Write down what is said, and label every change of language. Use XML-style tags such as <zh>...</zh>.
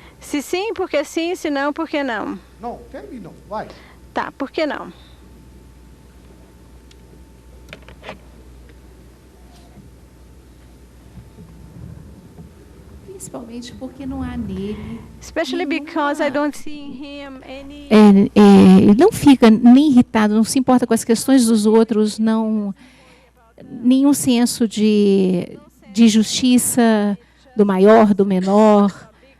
<pt>Se sim, por que sim? Se não, por que não?</pt> <en>No, tell me no. Why?</en> <pt>Tá, por que não? Principalmente porque não há nele.</pt> <en>Especially because I don't see in him any...</en> <pt>Ele não fica nem irritado, não se importa com as questões dos outros, não nenhum senso de justiça do maior, do menor.</pt>